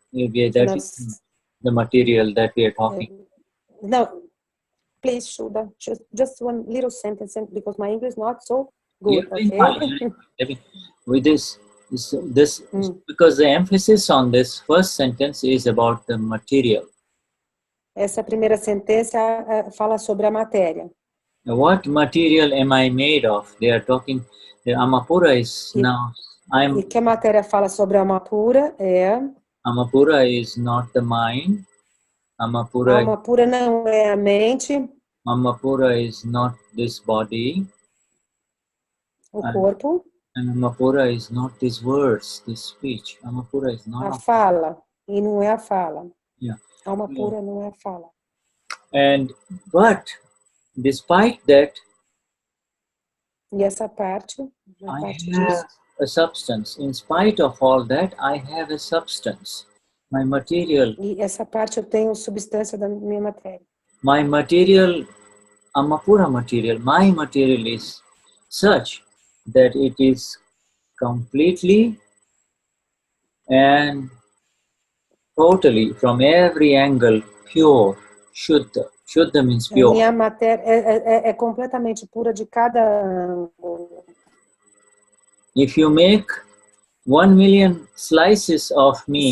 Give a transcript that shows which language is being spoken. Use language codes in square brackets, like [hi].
[en] Maybe that is the material that we are talking. No, please, Shuddha, just one little sentence, because my English is not so good. Yeah, okay? With this because the emphasis on this first sentence is about the material. [pt] Essa primeira sentença fala sobre a matéria. [en] What material am I made of? They are talking. The Alma Pura is now. [pt] E que a matéria fala sobre a Alma Pura é. [en] Alma Pura is not the mind. Alma Pura [pt] não é a mente. [en] Alma Pura is not this body. [pt] O corpo. [en] And Alma Pura is not these words, this speech. Alma Pura is not [pt] a fala. E não é a fala. [en] Yeah. [pt] Alma Pura não é a fala. [en] But despite that, [pt] e essa parte, [en] I have a substance. In spite of all that, I have a substance. My material. [pt] E essa parte eu tenho substância da minha matéria. [en] My material, Alma Pura material, my material is such that it is completely and totally, from every angle, pure, Shuddha. Shuddha means pure. [pt] A minha matéria é completamente pura de cada ângulo. [en] If you make 1 million slices of me,